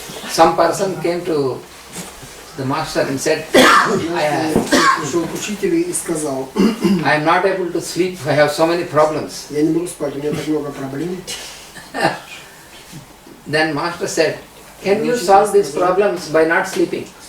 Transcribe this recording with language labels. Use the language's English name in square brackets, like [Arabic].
[English] Some person came to the master and said, [Russian] пришел к учителю и сказал, [English] I am not able to sleep, I have so many problems. [Russian] я не могу спать, у меня так много проблем. [English] Then master said, can you solve these problems by not sleeping?